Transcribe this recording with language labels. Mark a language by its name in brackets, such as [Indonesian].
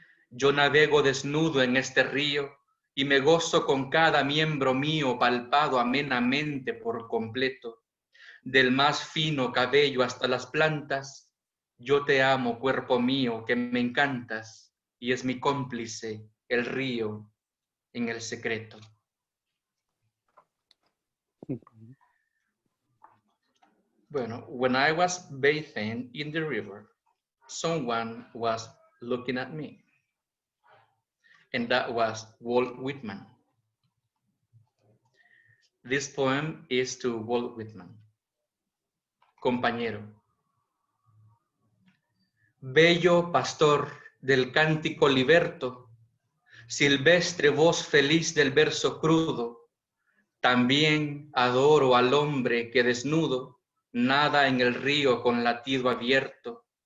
[Spanish] Yo navego desnudo en este río y me gozo con cada miembro mío palpado amenamente por completo. Del más fino cabello hasta las plantas, yo te amo, cuerpo mío, que me encantas, y es mi cómplice, el río, en el secreto. [English] Bueno, when I was bathing in the river, someone was looking at me. And that was Walt Whitman. This poem is to Walt Whitman. [Spanish] Compañero. Bello pastor del cántico liberto, silvestre voz feliz del verso crudo, también adoro al hombre que desnudo nada en el río con latido abierto.